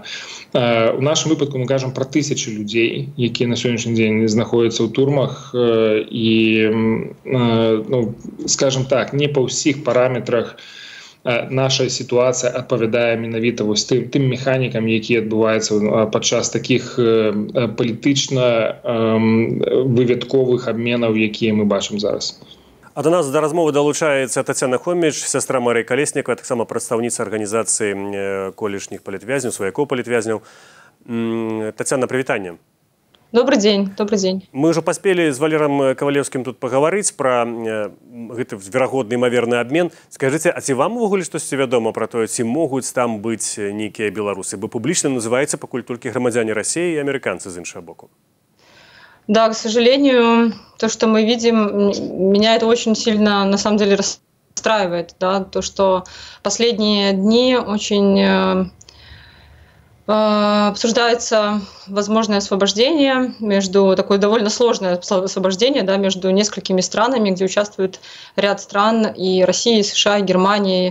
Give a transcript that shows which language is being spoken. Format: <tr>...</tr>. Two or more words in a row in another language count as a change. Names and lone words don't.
<be>У нашым выпадку мы кажам пра тысячы людзей, якія на сённяшні дзень знаходзяцца ў турмах, і, скажем так, не па ўсіх параметрах наша сітуацыя адпавядае менавіта тым механікам, якія адбываюцца падчас такіх палітычна вывядковых абменаў, якія мы бачым зараз. А до нас до размовы долучаецца Тацяна Хоміч, сястра Марыі Калеснікавай, таксама прадстаўніца арганізацыі колішніх палітвязняў, сваякоў палітвязняў. Тацяна, прывітанне.</be> <ru>Добрый день, добрый день.</ru> <be>Мы ўжо паспелі з Валерам Кавалеўскім тут пагаварыць пра гэты верагодны імаверны абмен. Скажыце, а ці вам увогуле штосьці вядома пра тое, ці могуць там быць нейкія беларусы? Бо публічна называецца пакуль толькі грамадзяне Расіі і амерыканцы з іншага боку.</be> <ru>Да, к сожалению, то, что мы видим, меня это очень сильно, на самом деле, расстраивает. Да? То, что последние дни очень обсуждается возможное освобождение, такое довольно сложное освобождение, да, между несколькими странами, где участвует ряд стран, и России, и США, и Германии.</ru>